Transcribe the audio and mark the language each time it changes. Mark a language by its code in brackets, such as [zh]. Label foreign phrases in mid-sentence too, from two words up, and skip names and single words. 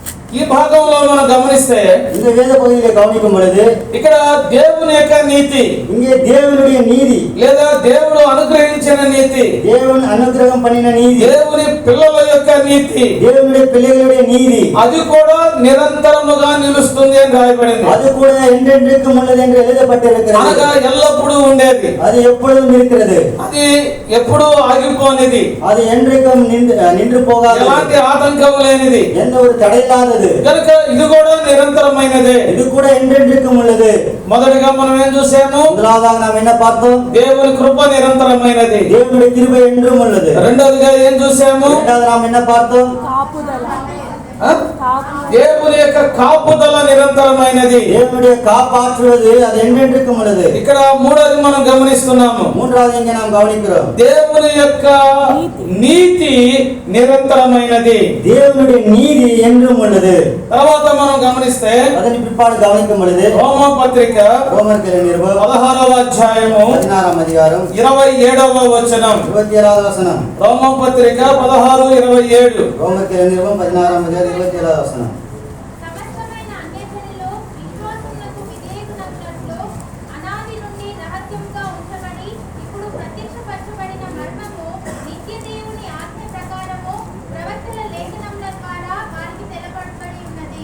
[te] ఈ భాగంలో మనం గమనిస్తే [ta] இந்த வேத பகுதியிலே கவனிக்கும் பொழுது [te] ఇక్కడ దేవుని యొక్క నీతి [ta] இங்கே தேவனுடைய நீதி, [te] లేదా దేవుడు అనుగ్రహించిన నీతి, [ta] தேவன் அனுகிரகம் பண்ணின நீதி, [te] దేవుని పిల్లల యొక్క నీతి, [ta] தேவனுடைய பிள்ளைகளுடைய நீதி, [te] అది కూడా నిరంతరముగా నిలుస్తుంది అని రాయబడింది. [ta] அது கூட என்றென்றைக்கும் உள்ளது என்று எழுதப்பட்டிருக்கிறது. [te] అనగా ఎల్లప్పుడూ ఉండేది, [ta] அது எப்பொழுதும் இருக்கிறது, [te] అది ఎప్పుడూ ఆగిపోనిది, [ta] அது என்றைக்கும் நின்று போகாது, [te] ఎలాంటి ఆటంకం లేనిది, [ta] எந்த ஒரு தடையில்லாதது. [te] కనుక ఇది కూడా నిరంతరమైనదే. [ta] இது கூட என்றென்றைக்கும் உள்ளது. [te] మొదటిగా మనం ఏం చూసాము? [ta] முதலாவதாக நாம் என்ன பார்த்தோம்? [te] దేవుని కృప నిరంతరమైనది. [ta] தேவனுடைய கிருபை என்றும் உள்ளது. [te] రెండవదిగా ఏం చూసాము? [ta] இரண்டாவது நாம் என்ன பார்த்தோம்? [te] దేవుని యొక్క కాపుదల నిరంతరమైనది. [ta] தேவனுடைய காப்பாற்றுவது அது என்றென்றைக்கும் உள்ளது. [te] ఇక్కడ మూడోది మనం గమనిస్తున్నాము. [ta] மூன்றாவது இங்கே நாம் கவனிக்கிறோம், [te] దేవుని యొక్క నీతి నిరంతరమైనది. [ta] தேவனுடைய நீதி என்றும் உள்ளது. [te] తర్వాత మనం గమనిస్తే [ta] அதன் பிற்பாடு கவனிக்கும் பொழுது [te] రోమా పత్రిక [ta] ரோமர்கள் நிருபம் [te] 16వ అధ్యాయము [ta] 16వ அதிகாரம் [te] 27వ వచనం. [ta] 27வது வசனம். [te] రోమా పత్రిక 16:27. [ta] ரோமர்கள் நிருபம் 16వ அதிகாரம் 27வது வசனம். [te] సమస్తమైన అన్యజనులు విశ్వాసమునకు విధేయులగునట్లు అనాది నుండి రహస్యముగా ఉంచబడి ఇప్పుడు ప్రత్యక్షపరచబడిన మర్మము నిత్య దేవుని ఆజ్ఞ ప్రకారము ప్రవక్తల లేఖనముల ద్వారా వారికి తెలపబడి ఉన్నది.